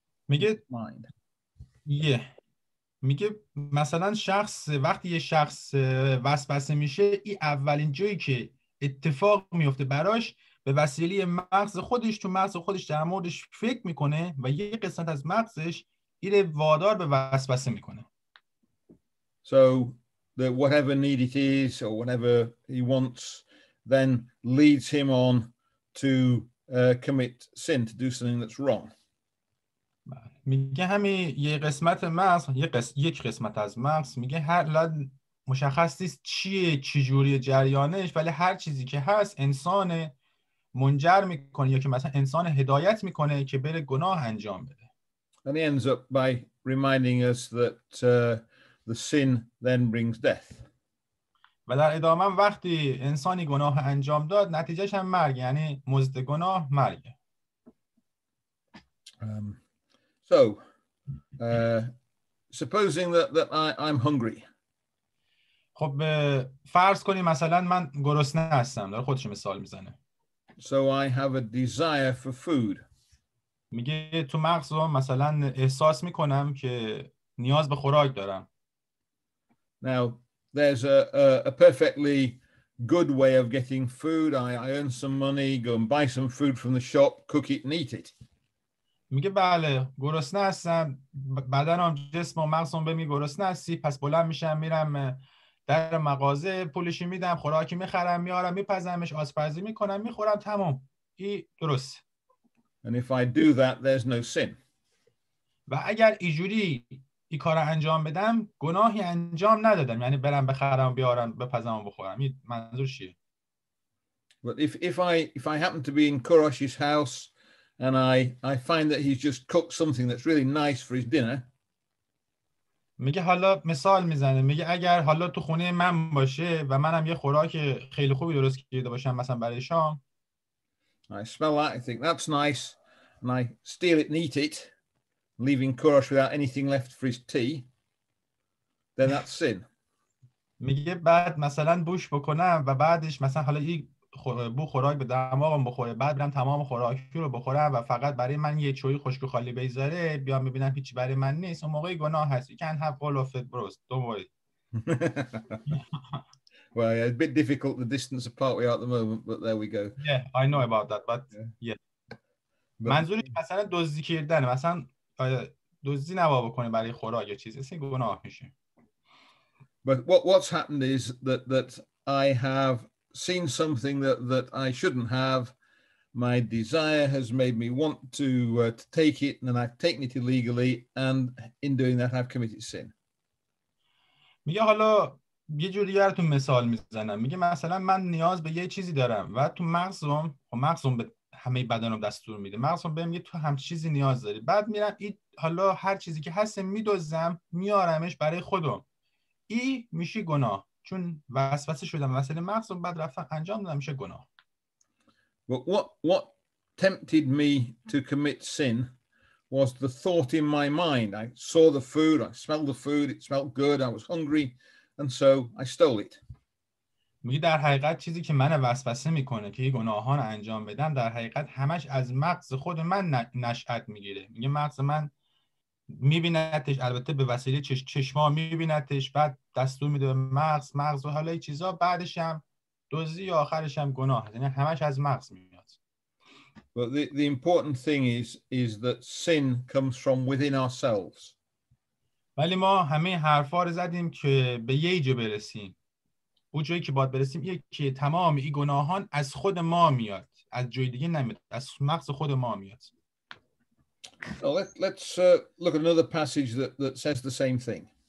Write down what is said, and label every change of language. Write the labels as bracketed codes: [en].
[fa] میگه میگه مثلا وقتی یه شخص وسوسه میشه، این اولین جایی که اتفاق میفته براش به وسیله مغز خودش در موردش فکر میکنه و یه قسمت از مغزش این وادار به وسوسه میکنه. [en] So that whatever need it is or whatever he wants then leads him on to commit sin, to do something that's wrong. [fa] میگه همین یه قسمت مغز، یک قسمت از مغز میگه هر مشخص نیست چی جوری جریانش، ولی هر چیزی که هست انسان منجر میکنه یا که مثلا انسان هدایت میکنه که بره گناه انجام بده. [en] And he ends up by reminding us that the sin then brings death. [fa] و در ادامه وقتی انسانی گناه انجام داد نتیجهش هم مرگ، یعنی مزد گناه مرگ. [en] So supposing that I'm hungry. [fa] خب فرض کنیم مثلا من گرسنه هستم، داره خودش مثال میزنه. [en] So I have a desire for food. [fa] میگه تو مغزم مثلا احساس میکنم که نیاز به خوراک دارم. [en] Now there's a perfectly good way of getting food. I earn some money, go and buy some food from the shop, cook it and eat it. [fa] میگه بله گرسنه هستم، بدنم جسم و مغزم به میگه گرسنه هستی، پس بلند میشم میرم در مغازه پولشی میدم، خوراکی میخرم میارم میپزمش، آشپزی میکنم میخورم، تمام، این درست. [en] And if I do that there's no sin. [fa] و اگر اینجوری این کار انجام بدم گناهی انجام ندادم، یعنی برم بخرم بیارم بپزم و بخورم. این منظور چیه؟ [en] But if I happen to be in Kurash's house and I find that he's just cooked something that's really nice for his dinner. [fa] میگه حالا مثال میزنه، میگه اگر حالا تو خونه من باشه و منم یه خوراک خیلی خوبی درست کرده باشم مثلا برای شام. [en] I smell that, I think that's nice, and I steal it and eat it, leaving Kurash without anything left for his tea, then that's sin. [fa] میگه بعد مثلا بوش بکنم و بعدش مثلا حالا یک بو خوراک به دماغم بخوره، بعد برم تمام خوراکی رو بخورم و فقط برای من یه چوی خشک و خالی بذاره، بیام میبینم هیچی برای من نیست، اون موقع گناه هست. [en] You can't have all of it bros, don't worry. Well, yeah, a bit difficult the distance apart we are at the moment, but there we go. Yeah, I know about that, but yeah. But [fa] منظورش مثلا دزدی کردن، مثلا دزدی نباید بکنه برای خوراک یا چیزی، اصلا گناه میشه. [en] But what's happened is that I have seen something that I shouldn't have. My desire has made me want to take it, and I've taken it illegally, and in doing that, I've committed sin. [fa] میگه حالا یه جوری براتون مثال میزنم، میگه مثلا من نیاز به یه چیزی دارم و تو مغزم به همه بدنم دستور میده، مغزم بهم میگه تو هم چیزی نیاز داری، بعد میرم این حالا هر چیزی که هست میدوزم میارمش برای خودم، این میشه گناه، چون وسوسه شدم وسیله مغزم، بعد رفتم انجام دادم، میشه گناه. [en] But what tempted me to commit sin was the thought in my mind. I saw the food, I smelled the food, it smelled good, I was hungry, and so I stole it. [fa] میگه در حقیقت چیزی که من وسوسه میکنه که گناهان انجام بدم، در حقیقت همش از مغز خود من نشأت میگیره. میگه مغز من میبینتش، البته به وسیله چشما میبینتش، بعد دستور میده به مغز و حالا این چیزا، بعدش هم دزدی یا آخرش هم گناه، یعنی همش از مغز میاد. [en] But the important thing is that sin comes from within ourselves. [fa] ولی ما همه حرفا رو زدیم که به یه جا برسیم، اون جایی که باید برسیم یه که تمام این گناهان از خود ما میاد، از جای دیگه نمیاد، از مغز خود ما میاد. [en] So let's look at another passage that says the same thing.